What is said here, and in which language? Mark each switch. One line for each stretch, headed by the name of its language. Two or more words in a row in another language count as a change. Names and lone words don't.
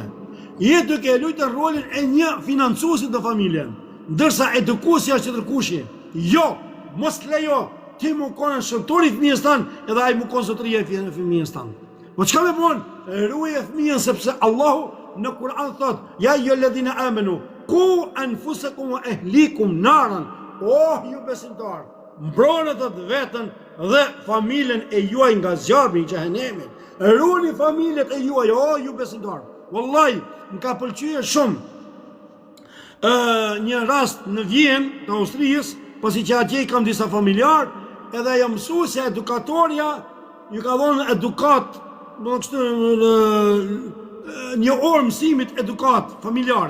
Albanian: Je duke e luajtur rolin e një financuesit të familje. Ndërsa edukuesi është tjetërkushi. Jo, mos lejo ti më konë shëmtori fëmijës tanë edhe ai më konë zotëria e fëmijës tanë. Po çka më bën? Ruaje fëmijën sepse Allahu në Kur'an thot:
Arabic: "يا أيها الذين آمنوا قوا أنفسكم وأهليكم نارا."
Albanian: Oh, ju besimtar, mbroni vetën dhe familjen e juaj nga zjarri i xhehenemit. Ruani familjet e juaj, oh, ju besimtar. Wallahi, më ka pëlqyer shumë një rast në Vjenë të Austrisë, pasi që atje kam disa familjar, edhe jam mësuesja edukatorja, ju ka dhënë edukat, një orë mësimit edukat familjare.